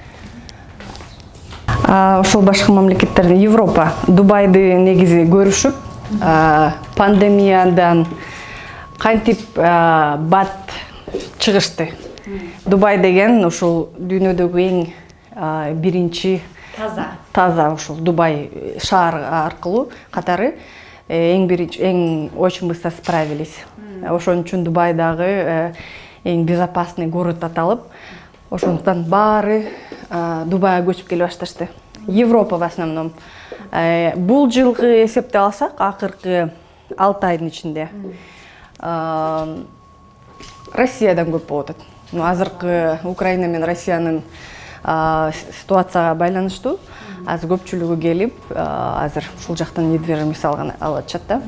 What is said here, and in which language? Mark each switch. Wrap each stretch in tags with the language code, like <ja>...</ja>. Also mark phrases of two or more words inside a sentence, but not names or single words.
<ky>Ошол башка мамлекеттерден Европа, Дубайды негизи көрүшүп, пандемиядан кантип бат чыгышты. Дубай деген ушул дүйнөдөгү эң биринчи таза ушул Дубай шаар аркылуу катары эң биринчи, эң</ky> <ru>очень быстро справились.</ru> <ky>Ошон үчүн Дубайдагы эң</ky> <ru>безопасный город</ru> <ky>аталып, ошондуктан баары Дубайга көчүп келе башташты.</ky> <ru>Европа в основном.</ru> <ky>Бул жылгы эсепте алсак, акыркы 6 айдын ичинде Россиядан көп болуп атат. Азыркы Украина менен Россиянын ситуацияга байланыштуу азыр көпчүлүгү келип, азыр ушул жактан недвижимость алып атышат да.</ky>